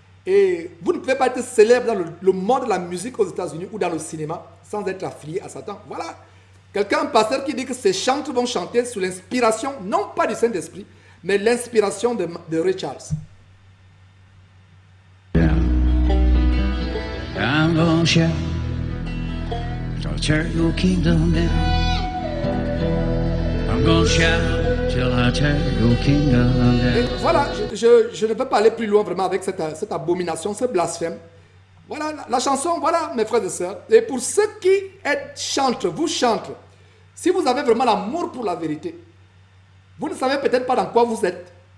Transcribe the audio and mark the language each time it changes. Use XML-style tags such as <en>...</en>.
<fr>Et vous ne pouvez pas être célèbre dans le monde de la musique aux États-Unis ou dans le cinéma sans être affilié à Satan. Voilà. Quelqu'un, un pasteur qui dit que ces chantres vont chanter sous l'inspiration, non pas du Saint-Esprit, mais l'inspiration de Ray Charles.</fr> <en>I'm gonna shout, don't tear your kingdom down. I'm gonna shout till I tear your kingdom</en> <fr>Et</fr> <en>down.</en> <fr>voilà, je ne peux pas aller plus loin vraiment avec cette abomination, ce blasphème. Voilà la chanson, voilà mes frères et sœurs. Et pour ceux qui chantent, vous chantez, si vous avez vraiment l'amour pour la vérité, vous ne savez peut-être pas dans quoi vous êtes.</fr>